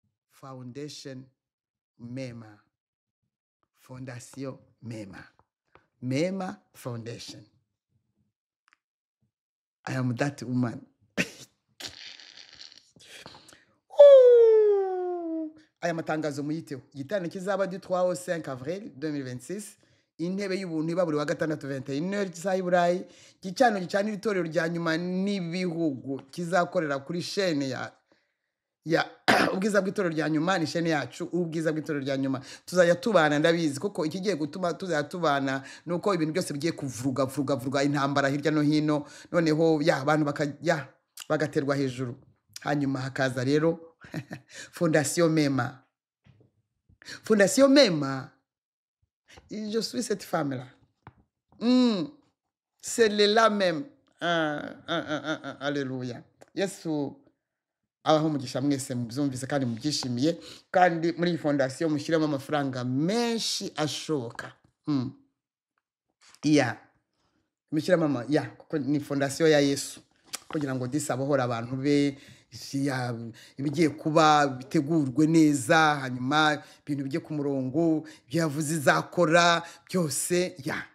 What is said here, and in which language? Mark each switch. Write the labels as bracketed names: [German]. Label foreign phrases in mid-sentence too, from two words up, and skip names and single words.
[English] Foundation Mema. Fondation Mema. Mema Foundation. I am that woman. Ooh. [Kinyarwanda] Aya matangazo muyiteho. Igiterane kizaba [French] du trois au cinq avril deux mille vingt-six. [Kinyarwanda] Intebe y'ubuntu iba buri wa gatandatu, [French] vingt et une heures, [Kinyarwanda] isaha y'i Burayi. Igicaniro gicanira itorero rya nyuma n'ibihugu kizakorera kuri chaîne ya Ya, Ubwiza bw'Itorero rya Nyuma ni chaîne yacu, Ubwiza bw'Itorero rya Nyuma. Tuzajya tubana, ndabizi, kuko ikigiye gutuma tuzajya tubana ni uko ibintu byose bigiye kuvuruga, vuruga, vuruga, intambara hirya no hino. Noneho, ya, abantu baka-, ya, bagaterwa hejuru. Hanyuma hakaza rero Fondation Mema. [French] Fondation Mema Je suis cette femme-là. Hmm. C'est le là même. Ah, ah, ah, ah, ah, alléluia. [Kinyarwanda] Yesu abahe umugisha mwese mubyumvise kandi mubyishimiye. Kandi muri iyi fondasiyo mushyiremo amafaranga menshi ashoboka. Hmm. Yeah. Imishyira mama, ya, kuko ni fondasiyo ya Yesu. Kugira ngo disi abohore abantu be, isi ya, ibigiye kuba bitegurwe neza, hanyuma ibintu bijye ku murongo, ibyo yavuze izakora, byose, ya.